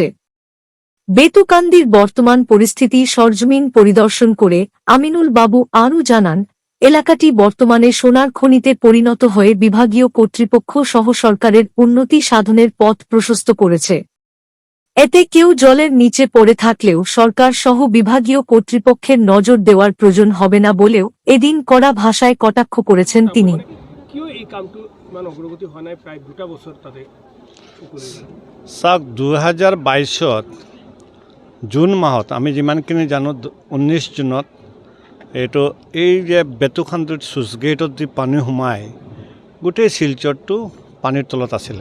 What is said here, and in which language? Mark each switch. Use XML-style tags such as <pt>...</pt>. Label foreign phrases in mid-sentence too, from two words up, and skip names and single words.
<bn>বেতুকান্দির বর্তমান পরিস্থিতি সরজমিন পরিদর্শন করে আমিনুল বাবু আরও জানান, এলাকাটি বর্তমানে সোনার খনিতে পরিণত হয়ে বিভাগীয় কর্তৃপক্ষ সহ সরকারের উন্নতি সাধনের পথ প্রশস্ত করেছে। এতে কেউ জলের নিচে পড়ে থাকলেও সরকার সহ বিভাগীয় কর্তৃপক্ষের নজর দেওয়ার প্রয়োজন হবে না বলেও এদিন কড়া ভাষায় কটাক্ষ করেছেন তিনি।</bn> <as>চাওক, 2022 জুন মাহত আমি যিমানখিনি জানো 19 জুনত এইটো এই যে বেতুকান্দিত চুইচ গেটত যি পানী সোমাই গোটেই শিলচৰটো পানীৰ তলত আছিলে।</as>